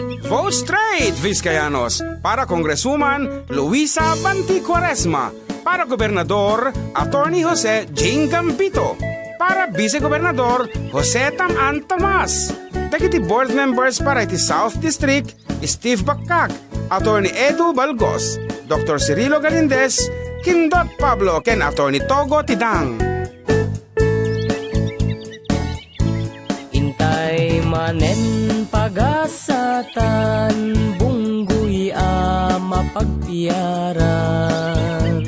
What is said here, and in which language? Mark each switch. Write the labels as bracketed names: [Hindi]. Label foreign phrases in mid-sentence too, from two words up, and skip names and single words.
[English] Vote straight, [Iloko] Vizcayanos, para Congresswoman Luisa Banti Cuaresma, para Gobernador Attorney Jose Jing Gambito, para Vice-Gobernador Jose Tam-An Tomas, [English] Deputy Board Members [Iloko] para iti South District Steve Baccac, Attorney Edu Balgos, Dr. Cirilo Galindez, Kindot Pablo ken Attorney Togo Tidang. Intay manen pagasatan, bunggoy mapagpiaran.